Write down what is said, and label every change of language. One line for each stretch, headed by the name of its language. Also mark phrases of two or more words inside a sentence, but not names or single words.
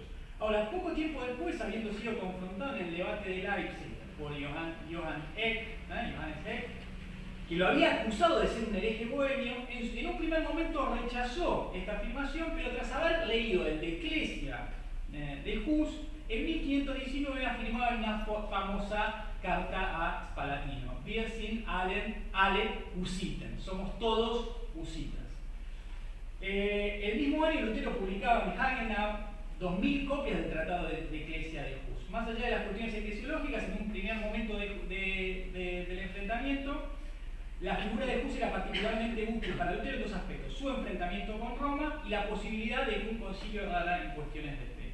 Spanish: Ahora, poco tiempo después, habiendo sido confrontado en el debate de Leipzig por Johannes Eck, que lo había acusado de ser un hereje bohemio, en un primer momento rechazó esta afirmación, pero tras haber leído el De Ecclesia de Hus, en 1519 afirmaba una famosa carta a Spalatino:
German: Wir sind alle Hussiten,
Spanish: somos todos husitas. El mismo año Lutero publicaba en Hagenau 2000 copias del Tratado de Ecclesia de Hus. Más allá de las cuestiones eclesiológicas, en un primer momento del enfrentamiento, la figura de Hus era particularmente útil para Lutero en dos aspectos: su enfrentamiento con Roma y la posibilidad de que un concilio hablara en cuestiones de fe.